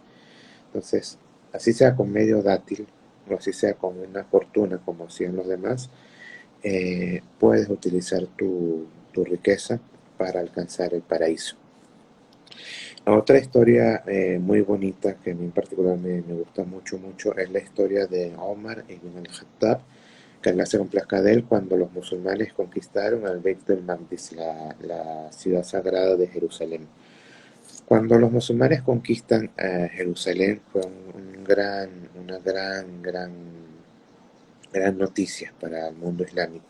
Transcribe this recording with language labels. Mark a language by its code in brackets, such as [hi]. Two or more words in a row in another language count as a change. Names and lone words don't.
[es] Entonces, así sea con medio dátil o así sea con una fortuna como hacían los demás, puedes utilizar tu riqueza para alcanzar el paraíso. Otra historia muy bonita que a mí en particular me gusta mucho, mucho, es la historia de Omar ibn al-Khattab, que Allah se complazca de él, cuando los musulmanes conquistaron al Beit del Maqdis, la ciudad sagrada de Jerusalén. Cuando los musulmanes conquistan Jerusalén fue una gran noticia para el mundo islámico.